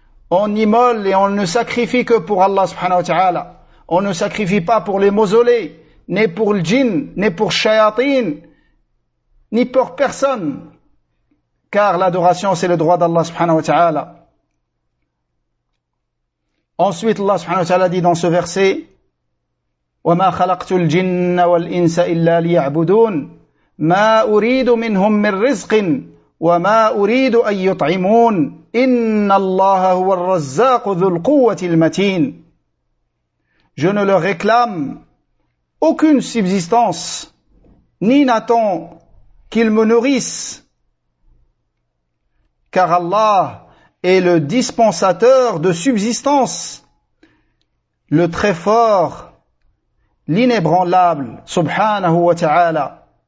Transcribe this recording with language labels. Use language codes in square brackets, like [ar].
[fr] On immole et on ne sacrifie que pour Allah subhanahu wa ta'ala. On ne sacrifie pas pour les mausolées, ni pour le djinn, ni pour shayatin, ni pour personne, car l'adoration c'est le droit d'Allah subhanahu wa ta'ala. Ensuite Allah subhanahu wa ta'ala dit dans ce verset [ar] وَمَا خَلَقْتُ الْجِنَّ وَالْإِنسَ إِلَّا لِيَعْبُدُونَ ما أريد منهم من رزق وما أريد أن يطعمون إن الله هو الرزاق ذو القوة المتين. [fr] Je ne leur réclame aucune subsistance, ni n'attends qu'ils me nourrissent, car Allah est le dispensateur de subsistance, le très fort, l'inébranlable, subhanahu wa ta'ala.